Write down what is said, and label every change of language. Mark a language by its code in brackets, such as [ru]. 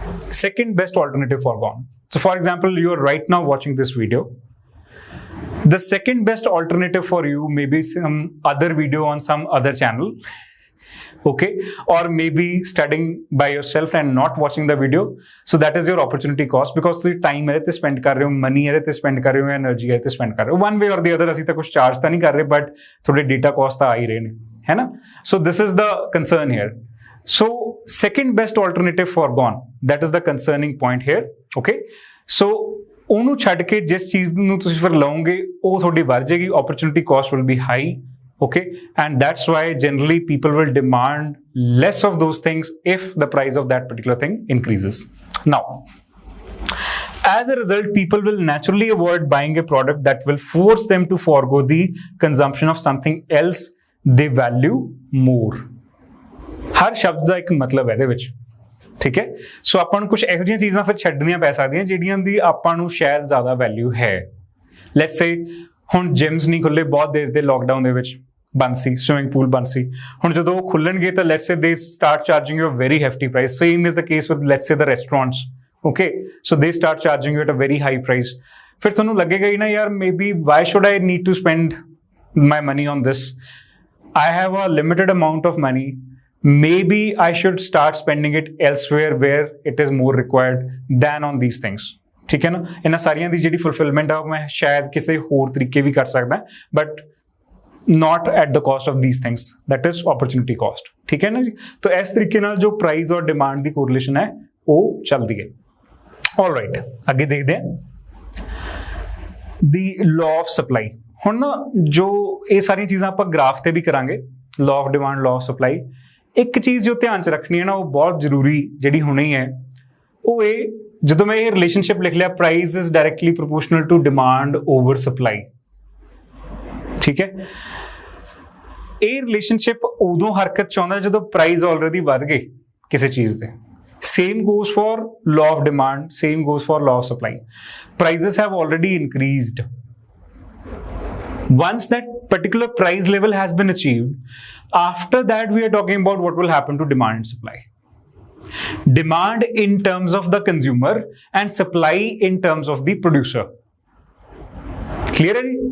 [en] Second best alternative foregone. So for example, you are right now watching this video. The second best alternative for you may be some other video on some other channel, okay, or maybe studying by yourself and not watching the video. So that is your opportunity cost because [pa] ਤੁਸੀਂ time ਇਹਦੇ ਤੇ spend ਕਰ ਰਹੇ ਹੋ, money ਇਹਦੇ ਤੇ spend ਕਰ ਰਹੇ ਹੋ, energy ਇਹਦੇ ਤੇ spend ਕਰ ਰਹੇ ਹੋ। [en] One way or the other [pa] ਅਸੀਂ ਤਾਂ ਕੁਝ charge ਤਾਂ ਨਹੀਂ ਕਰ ਰਹੇ, but ਤੁਹਾਡੇ data cost ਤਾਂ ਆ ਹੀ ਰਹੇ ਨੇ, ਹੈ ਨਾ? [en] So this is the concern here. So second best alternative foregone, that is the concerning point here, okay? So [pa] ਉਹਨੂੰ ਛੱਡ ਕੇ ਜਿਸ ਚੀਜ਼ ਨੂੰ ਤੁਸੀਂ ਫਿਰ ਲਓਗੇ ਉਹ ਤੁਹਾਡੀ ਵੱਧ ਜਾਏਗੀ, [en] opportunity cost will be high, okay, and that's why generally people will demand less of those things if the price of that particular thing increases. Now, as a result, people will naturally avoid buying a product that will force them to forego the consumption of something else they value more. [pa] ਹਰ ਸ਼ਬਦ ਦਾ ਇੱਕ ਮਤਲਬ ਹੈ ਇਹਦੇ ਵਿੱਚ, ਠੀਕ ਹੈ? ਸੋ ਆਪਾਂ ਨੂੰ ਕੁਝ ਇਹੋ ਜਿਹੀਆਂ ਚੀਜ਼ਾਂ ਫਿਰ ਛੱਡਣੀਆਂ ਪੈ ਸਕਦੀਆਂ ਜਿਹੜੀਆਂ ਦੀ ਆਪਾਂ ਨੂੰ ਸ਼ਾਇਦ ਜ਼ਿਆਦਾ ਵੈਲਿਊ ਹੈ। ਲੈਟਸ ਸੇ ਹੁਣ ਜਿਮਸ ਨਹੀਂ ਖੁੱਲੇ ਬਹੁਤ ਦੇਰ ਦੇ ਲੋਕਡਾਊਨ ਦੇ ਵਿੱਚ, ਬੰਦ ਸੀ, ਸਵਿਮਿੰਗ ਪੂਲ ਬੰਦ ਸੀ। ਹੁਣ ਜਦੋਂ ਉਹ ਖੁੱਲਣਗੇ ਤਾਂ [en] Let's say they start charging you a very hefty price. Same is the case with let's say the restaurants, okay, so they start charging you at a very high price. [pa] ਫਿਰ ਤੁਹਾਨੂੰ ਲੱਗੇਗਾ ਹੀ ਨਾ ਯਾਰ [en] Maybe why should I need to spend my money on this, I have a limited amount of money, maybe I should start spending it elsewhere where it is more required than on these things. [pa] ठीक है ना? ਇਹਨਾਂ ਸਾਰੀਆਂ ਦੀ ਜਿਹੜੀ fulfillment ਆ ਮੈਂ ਸ਼ਾਇਦ ਕਿਸੇ ਹੋਰ ਤਰੀਕੇ ਵੀ ਕਰ ਸਕਦਾ, [en] but not at the cost of these things. That is opportunity cost. [pa] ठीक है ना जी? तो ਇਸ ਤਰੀਕੇ ਨਾਲ ਜੋ ਪ੍ਰਾਈਸ ਔਰ ਡਿਮਾਂਡ ਦੀ ਕੋਰਿਲੇਸ਼ਨ ਹੈ ਉਹ ਚੱਲਦੀ ਹੈ। [en] All right, [pa] ਅੱਗੇ ਦੇਖਦੇ ਹਾਂ [en] the law of supply. [pa] ਹੁਣ ਨਾ ਜੋ ਇਹ ਸਾਰੀਆਂ ਚੀਜ਼ਾਂ ਆਪਾਂ ਗ੍ਰਾਫ ਤੇ ਵੀ ਕਰਾਂਗੇ, law of demand, law of supply। ਇੱਕ ਚੀਜ਼ ਜੋ ਧਿਆਨ 'ਚ ਰੱਖਣੀ ਹੈ ਨਾ ਉਹ ਬਹੁਤ ਜ਼ਰੂਰੀ ਜਿਹੜੀ ਹੋਣੀ ਹੈ ਉਹ ਇਹ, ਜਦੋਂ ਮੈਂ ਇਹ ਰਿਲੇਸ਼ਨਸ਼ਿਪ ਲਿਖ ਲਿਆ [en] price is directly proportional to demand over supply, [pa] ਠੀਕ ਹੈ? ਇਹ ਰਿਲੇਸ਼ਨਸ਼ਿਪ ਉਦੋਂ ਹਰਕਤ 'ਚ ਆਉਂਦਾ ਜਦੋਂ ਪ੍ਰਾਈਸ ਆਲਰੇਡੀ ਵੱਧ ਗਏ ਕਿਸੇ ਚੀਜ਼ ਦੇ। [en] Same goes for law of demand, same goes for law of supply. Prices have already increased. Once that particular price level has been achieved, after that we are talking about what will happen to demand and supply. Demand in terms of the consumer and supply in terms of the producer. Clear?